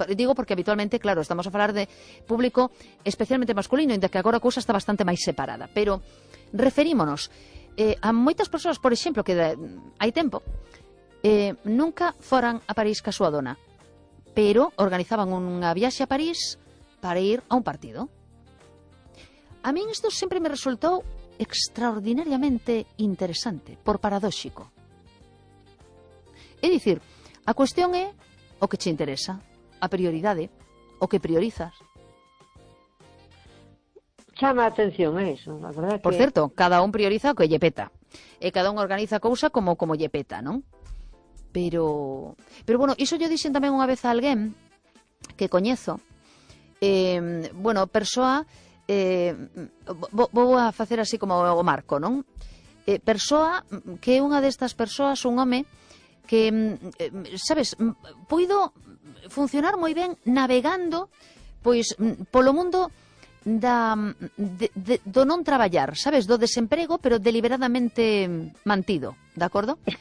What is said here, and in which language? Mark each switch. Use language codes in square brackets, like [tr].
[gl] Digo porque habitualmente, claro, estamos a falar de público especialmente masculino, inda que agora a cousa está bastante máis separada. Pero referímonos a moitas persoas, por exemplo, que hai tempo, nunca foran a París ca súa dona, pero organizaban unha viaxe a París para ir a un partido. [es] A mí esto siempre me resultó extraordinariamente interesante, por paradóxico. [gl] É dicir, a cuestión é o que che interesa, a prioridade, o que priorizas. Chama a atención eso, la verdad. Por certo, cada un prioriza o que lle peta. E cada un organiza a cousa como lle peta, non? Pero bueno, iso yo dixen tamén unha vez a alguén que coñezo. Bueno, persoa... vou a facer así como o marco, non? Persoa que é unha destas persoas, un home que, sabes, puido funcionar moi ben navegando pois polo mundo do non traballar, sabes, do desemprego, pero deliberadamente mantido, de acordo?